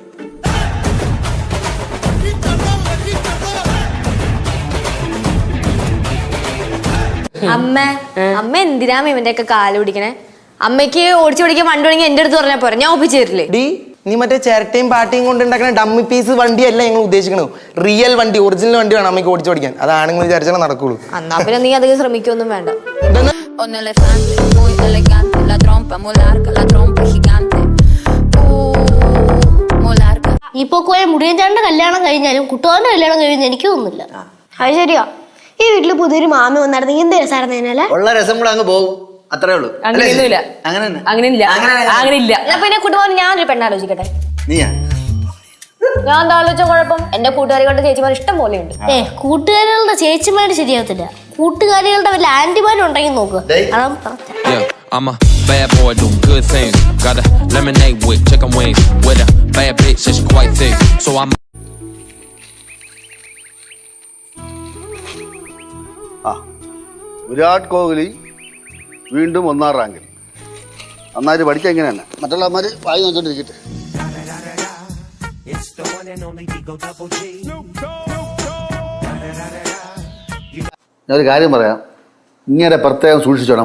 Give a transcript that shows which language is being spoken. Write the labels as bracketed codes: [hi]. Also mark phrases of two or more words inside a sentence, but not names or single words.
[ml] അമ്മ എന്തിനാ ഇവന്റെ ഒക്കെ കാല് പിടിക്കണേ? അമ്മയ്ക്ക് ഓടിച്ചു പിടിക്കാൻ വണ്ടി തുടങ്ങി എന്റെ അടുത്ത് പറഞ്ഞാൽ പോരാ, ഞാൻ ഒപ്പിച്ചു തരില്ലേ? ഡി നീ മറ്റേ ചിരട്ടയും പാട്ടിയും കൊണ്ട് ഉണ്ടാക്കുന്ന [en] dummy piece [ml] വണ്ടിയല്ല ഞങ്ങൾ ഉദ്ദേശിക്കണു. റിയൽ വണ്ടി, ഒറിജിനൽ വണ്ടി വേണം അമ്മയ്ക്ക് ഓടിച്ചു പഠിക്കാൻ. അതാണെങ്കിൽ വിചാരിച്ചാൽ നടക്കുള്ളൂ. എന്നാ പിന്നെ നീ അധികം ശ്രമിക്കൊന്നും വേണ്ട. [es] Un elefante muy elegante, la trompa muy larga, la trompa gigante. Muy larga. [ml] ഇപ്പൊ പോയ മുടിയൻചാണ്ട കല്യാണം കഴിഞ്ഞാലും കുട്ടുകാരന്റെ കല്യാണം കഴിയുന്ന എനിക്ക് തോന്നുന്നില്ല. അത് ശരിയാ. ഈ വീട്ടില് പുതിയൊരു മാമ വന്നിരുന്നെങ്കിൽ എന്ത് രസമായിരുന്നേനല്ലേ? ഉള്ള രസം കൂടെ അങ്ങ് പോകും, അത്രേ ഉള്ളൂ. അങ്ങനെയൊന്നുമില്ല, അങ്ങനെ അങ്ങനെയില്ല. എന്നാ പിന്നെ കുട്ടുപോകാൻ ഞാനൊരു പെണ്ണാലോചിക്കട്ടെ. നീയാ ഞാൻ എന്താ ആലോചിച്ച കുഴപ്പം? എന്റെ കൂട്ടുകാരികളുടെ ചേച്ചിമാർ ഇഷ്ടം പോലെയുണ്ട്. കൂട്ടുകാരികളുടെ ചേച്ചിമാര് ശരിയാവത്തില്ല, കൂട്ടുകാരികളുടെ വല്ല ആന്റിമാരും ഉണ്ടെങ്കിൽ നോക്കുക. [en] Yeah, I'm a bad boy doing good things. Got a lemonade with chicken wings. With a bad bitch, she's quite thick. So I'm. [ml] വിരാട് കോഹ്ലി വീണ്ടും 1-ാം റാങ്കിൽ. നന്നായിട്ട് പഠിക്കാൻ എങ്ങനെയാണ്? മറ്റുള്ള അമ്മമാര് വായി നോക്കിക്കൊണ്ടിരിക്കട്ടെ. ഞാനൊരു കാര്യം പറയാം, ഇങ്ങനെ പ്രത്യേകം സൂക്ഷിച്ചോണം.